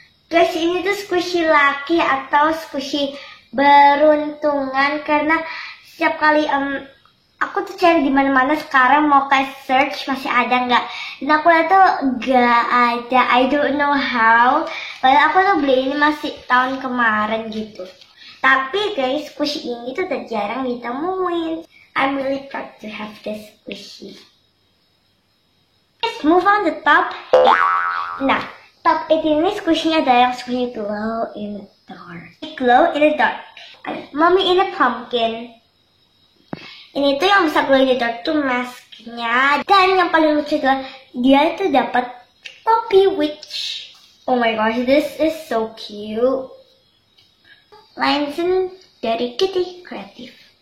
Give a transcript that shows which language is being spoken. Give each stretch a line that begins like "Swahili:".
Indonesian: Guys, ini tuh squishy laki atau squishy beruntungan, karena setiap kali aku tuh cari di mana-mana sekarang mau kayak search masih ada nggak, dan aku lihat tuh nggak ada.
English: I don't know how.
Indonesian: Padahal aku tuh beli ini masih tahun kemarin gitu. Tapi guys, squishy ini tuh udah jarang ditemuin.
English: I'm really proud to have this squishy. Let's move on to top 8. Nah, top 8
Indonesian: ini squishy-nya ada yang
English: squishy glow in the dark. Glow in the dark. Mommy in a pumpkin.
Indonesian: Ini tuh yang bisa glow in the dark tuh masknya. Dan yang paling lucu adalah dia itu dapat topi witch.
English: Oh my gosh, this is so cute.
Indonesian: Langsung dari Cutie Kreatif.